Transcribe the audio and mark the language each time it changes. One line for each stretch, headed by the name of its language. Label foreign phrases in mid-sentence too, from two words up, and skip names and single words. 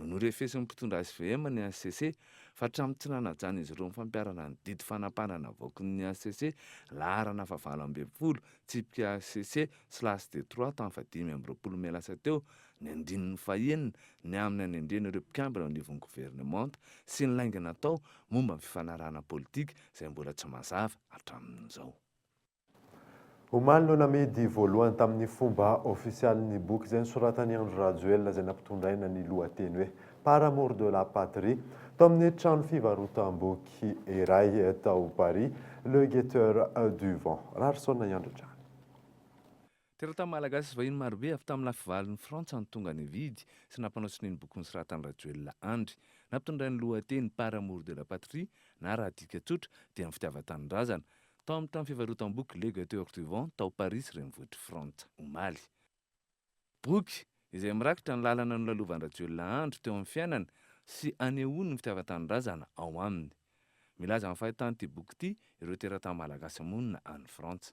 Malagasy: norefesin'ny mpitondra SVM ny ACC fa hatramin'ny tsy nanajana izy ireo ny fampiarana ny didy fanampanana vaoakin'ny ACC laharana fa 20 tsipika ACC /D3 tamin'ny 15 Mey lasa teo ny andininy fahenina ny amin'ny anendrena ireo mpikambana ao anivon'ny gouvernemanta sy ny laingana atao momba ny fifanarahana politika izay mbola tsy mazava hatramin'izao. Omaly no namidy voalohany tamin'ny fomba ofisialin'ny boky izay nosoratany Andro Rajoelina izay nampitondraina ny lohateny hoe Par amour de la patrie tao amin'ny trano fivarotam-boky iray tao Paris, Le Guetteur du Vent. Rarisona Androtrano. Teratany malagasy vahiny marobe avy tamin'ny lafivalin'ny Frantsa ny tonga ny vidy sy nampanaosiny ny boky nosoratany Rajoelina Andry. Nampitondray ny lohateny Par amour de la patrie na raha dika tsotra dia ny fitiavan-tanindrazana tao amin'ny tany fivarotam-boky Le Guetteur du Vent tao Paris renivohitry Frantsa, Omaly. Boky izay mirakitra ny lalana nolalovan'ny Rajoelina Andry teo amin'ny fiainana sy anehoany ny fitiavan-tanindrazana ao aminy. Milaza amin'ny fahitany ity boky ity ireo teratany malagasy monina any Frantsa.